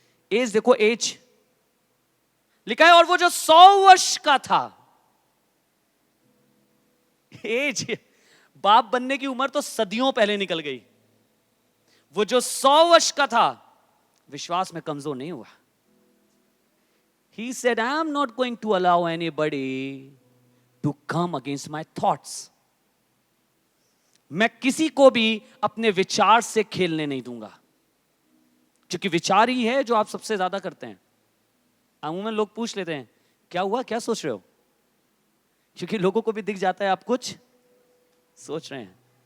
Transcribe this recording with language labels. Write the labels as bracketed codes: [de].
[hi] As देखो, as लिखा है, और वो जो 100 वर्ष का था, एज, बाप बनने की उम्र तो सदियों पहले निकल गई। वो जो 100 वर्ष का था, विश्वास में कमजोर नहीं हुआ। [en] He said, I am not going to allow anybody to come against my thoughts. [hi] मैं किसी को भी अपने विचार से खेलने नहीं दूंगा, क्योंकि विचार ही है जो आप सबसे ज्यादा करते हैं। अमूमन लोग पूछ लेते हैं, क्या हुआ, क्या सोच रहे हो? क्योंकि लोगों को भी दिख जाता है आप कुछ सोच रहे हैं।